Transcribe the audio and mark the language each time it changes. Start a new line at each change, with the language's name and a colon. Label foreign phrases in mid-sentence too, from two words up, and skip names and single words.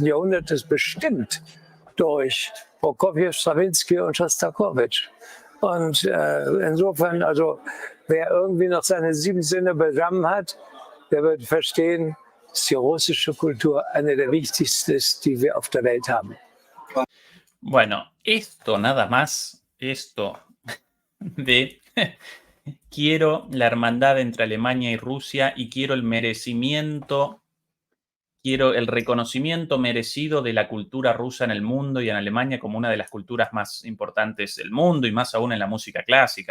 German: Jahrhunderts bestimmt durch Prokofjew, Strawinsky und Schostakowitsch. Und insofern, also wer irgendwie noch seine 7 Sinne beisammen hat, der wird verstehen, dass die russische Kultur eine der wichtigsten ist, die wir auf der Welt haben.
Spanish: Bueno, esto nada más, esto de quiero la hermandad entre Alemania y Rusia y quiero el merecimiento, quiero el reconocimiento merecido de la cultura rusa en el mundo y en Alemania como una de las culturas más importantes del mundo, y más aún en la música clásica.